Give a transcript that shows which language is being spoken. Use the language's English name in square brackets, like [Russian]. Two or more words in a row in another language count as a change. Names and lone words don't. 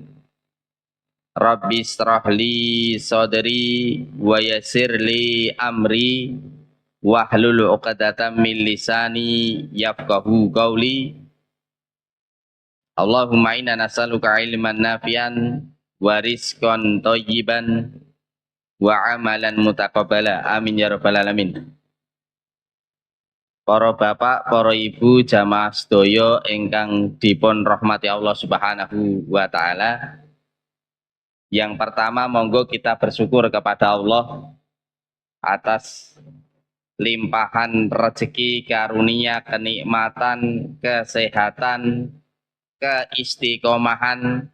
[Arabic] رب اشرح لي صدري ويسر لي أمري واحلل عقدة من لساني يفقهوا قولي. اللهم إنا نسألك علما نافعا ورزقا طيبا وعملا متقبلا. آمين يا رب العالمين. [Javanese] Para bapak, para ibu, jamaah sedaya ingkang dipun rahmati Allah [Arabic] سبحانه وتعالى. [Indonesian] Yang pertama, monggo kita bersyukur kepada Allah atas limpahan rezeki, karunia, kenikmatan, kesehatan, keistiqomahan.